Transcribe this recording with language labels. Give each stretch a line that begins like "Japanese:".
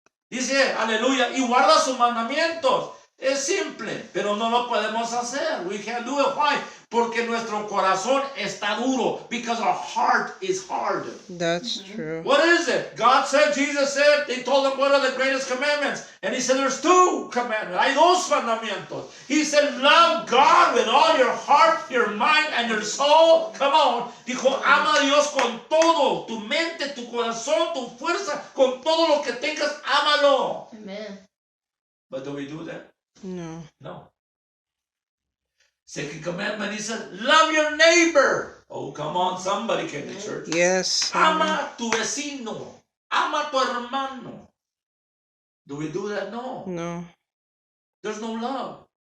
Spanish: Dice, aleluya, y guarda sus mandamientos. Es simple, pero no lo podemos hacer.
English: We can't do it. Why?
Spanish: Porque nuestro corazón está duro.
English: Because our heart is hard. That's true. What is it? God said, Jesus said, they told him what are the greatest commandments. And he said, there's two commandments.
Spanish: Hay dos mandamientos.
English: He said, love God with all your heart, your mind, and your soul. Come on.
Spanish: Dijo, ama a Dios con todo. Tu mente, tu corazón, tu fuerza, con todo lo que tengas, ámalo.
English: Amen. But do we do that? No. No. Second commandment, he said, love your neighbor. Oh, come on, somebody came to church. Yes.
Spanish: Ama tu vecino. Ama tu hermano.
English: Do we do that? No. No. There's no love.